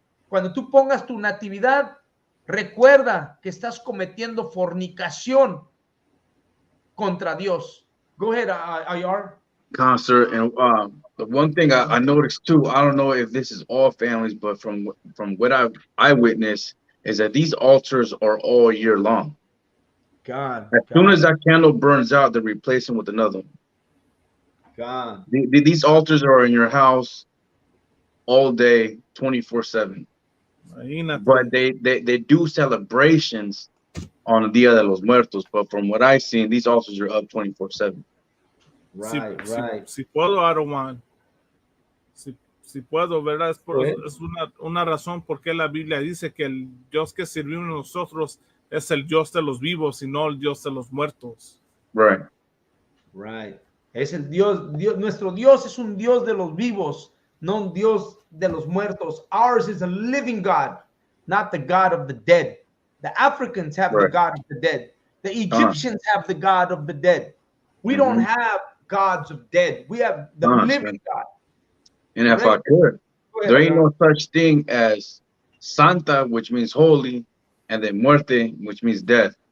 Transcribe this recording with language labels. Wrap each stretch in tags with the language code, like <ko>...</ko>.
<es>Cuando tú pongas tu natividad, recuerda que estás cometiendo fornicación contra Dios.</es> <en>Go ahead, Ayar. Concert, and the one thing I noticed too, I don't know if this is all families, but from what I witnessed is that these altars are all year long. As soon as that candle burns out, they're replacing with another one. These altars are in your house all day, 24/7. But they do celebrations on Dia de los Muertos. But from what I've seen, these altars are up 24/7. Right.</en> <es>Si puedo,</es> <en>I don't want.</en> <es>Si puedo, ¿verdad? Es una razón por qué la Biblia dice que el Dios que servimos nosotros es el Dios de los vivos y no el Dios de los muertos.</es> <en>Right.</en> <es>Es el Dios, nuestro Dios es un Dios de los vivos, no un Dios de los muertos.</es> <en>Ours is a living God, not the God of the dead. The Africans have the God of the dead. The Egyptians have the God of the dead. We don't have gods of dead. We have the living God. And if I could, there ain't no such thing as Santa, which means holy, and then muerte, which means death.</en>